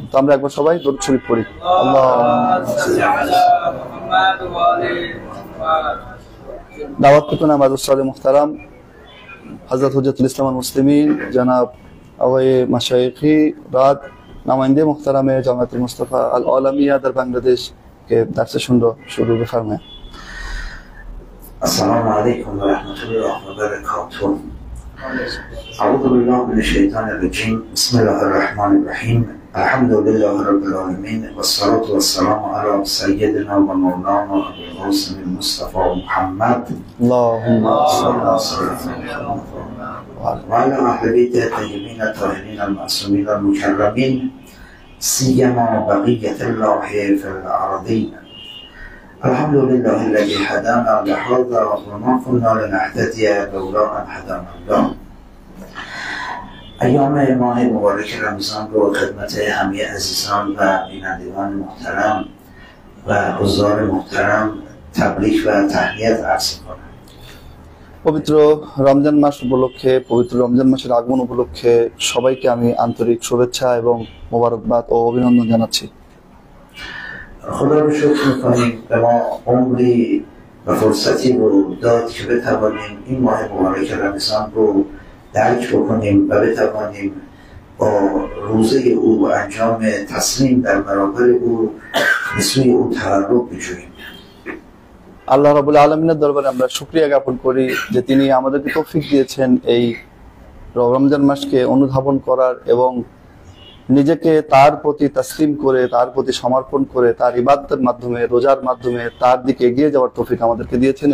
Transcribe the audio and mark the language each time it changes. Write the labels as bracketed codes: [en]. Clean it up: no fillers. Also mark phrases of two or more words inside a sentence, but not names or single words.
[bn] তো আমরা একবার সবাই দরুদ শরীফ পড়ি। দাওয়াত পেতনা আমাদের উস্তাদ মুহতারাম হযরত [ar] حجة الإسلام والمسلمين [bn] জনাব আওয়ায়ে মাশায়েখি রাত [fa] نماینده محترم [bn] জামাতুল মুস্তাফা আল আলামিয়া দর বাংলাদেশ [ur] کے درس شروع فرمائیں. [ar] السلام عليكم ورحمة الله وبركاته. أعوذ بالله من الشيطان الرجيم. بسم الله الرحمن الرحيم. الحمد لله رب العالمين والصلاة والسلام على سيدنا ومولانا أبي القاسم المصطفى محمد اللهم صل وعلى أهل بيته الطيبين الطاهرين المعصومين المكرمين سيما بقية الله في الأرضين. الحمد لله الذي هدانا لهذا وما كنا لنهتدي لولا أن هدانا الله. [fa] ایام ماه مبارک رمضان رو خدمت همه عزیزان و بینندگان محترم و حضار محترم تبریک و تهنیت عرض می‌کنم. [bn] পবিত্র রমজান মাস উপলক্ষে, পবিত্র রমজান মাসের আগমন উপলক্ষে সবাইকে আমি আন্তরিক শুভেচ্ছা এবং মোবারকবাদ ও অভিনন্দন জানাচ্ছি। [fa] خدا رو شکر می‌کنیم به ما عمری و فرصتی رو داد که بتوانیم این ماه مبارک رمضان رو درک بکنیم و بتوانیم با روزه او و انجام تسلیم در برابر او به سوی او تقرب بجوییم. [bn] আল্লাহ রাব্বুল আলামিনের দরবারে আমরা শুকরিয়া জ্ঞাপন করি যে তিনি আমাদেরকে তৌফিক দিয়েছেন এই রমজান মাসকে অনুধাবন করার এবং নিজেকে তার প্রতি তাসলিম করে, তার প্রতি সমর্পণ করে, তার ইবাদতের মাধ্যমে, রোজার মাধ্যমে তার দিকে এগিয়ে যাওয়ার তৌফিক আমাদেরকে দিয়েছেন।